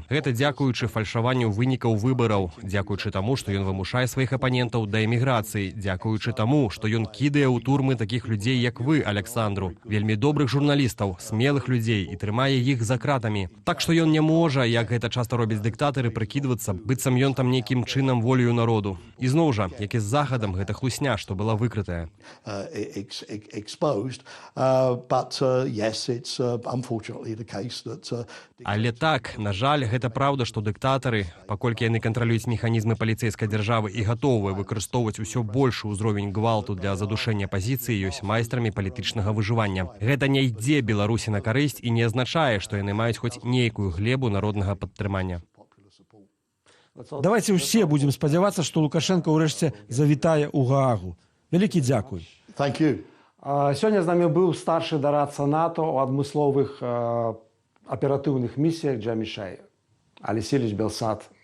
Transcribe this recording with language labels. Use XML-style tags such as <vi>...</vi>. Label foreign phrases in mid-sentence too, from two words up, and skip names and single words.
<be>Гэта дзякуючы фальшаванню вынікаў выбараў, дзякуючы таму, што ён вымушае сваіх апанентаў да эміграцыі, дзякуючы таму, што ён кідае ў турмы такіх людзей, як вы, Александру, вельмі добрых журналістаў, смелых людзей і трымае іх за кратамі. Так што ён не можа, як гэта часта робяць дыктатары, прыкідвацца, быццам ён там нейкім чынам волею народу. І зноў жа, як і з захадам, гэта хлусня, што была выкрытая.</be> <en>Exposed, but yes, it's unfortunately the case that...</en> <be>Але так, на жаль, гэта праўда, што дыктатары, паколькі яны кантралююць механізмы паліцэйскай дзяржавы і гатовыя выкарыстоўваць усё большы ўзровень гвалту для задушэння пазіцыі, ёсць майстрамі палітычнага выжывання. Гэта не ідзе Беларусі на карысць і не азначае, што яны маюць хоць нейкую глебу народнага падтрымання. Давайте ўсе будзем спадзявацца, што Лукашенко ўрэшце завітае ў Гаагу. Вялікі дзякуй.</be> <en>Thank you.</en> <be>Сёння з намі быў старшы дарадца НАТО ў адмысловых аператыўных місіях Джамішай, Алексей Ильич Белсат.</be>